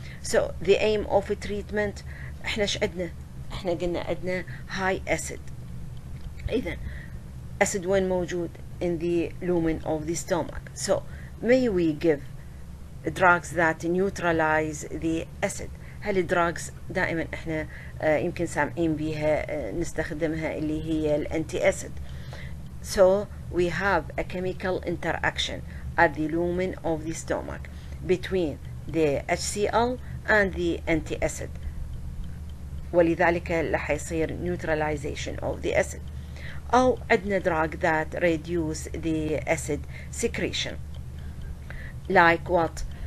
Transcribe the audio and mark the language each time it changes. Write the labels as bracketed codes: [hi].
[en] So the aim of treatment [ar] احنا ايش عندنا؟ احنا قلنا عندنا [en] high acid. [ar] إذن [en] acid when [ar] موجود [en] in the lumen of the stomach. So may we give drugs that neutralize the acid. [ar] هالدراجز دائما احنا يمكن سامعين بيها نستخدمها اللي هي الانتي acid. [en] So we have a chemical interaction at the lumen of the stomach between the HCl and the anti-acid. [ar] ولذلك راح يصير [en] neutralization of the acid. [ar] أو عندنا [en] drug that reduce the acid secretion like what?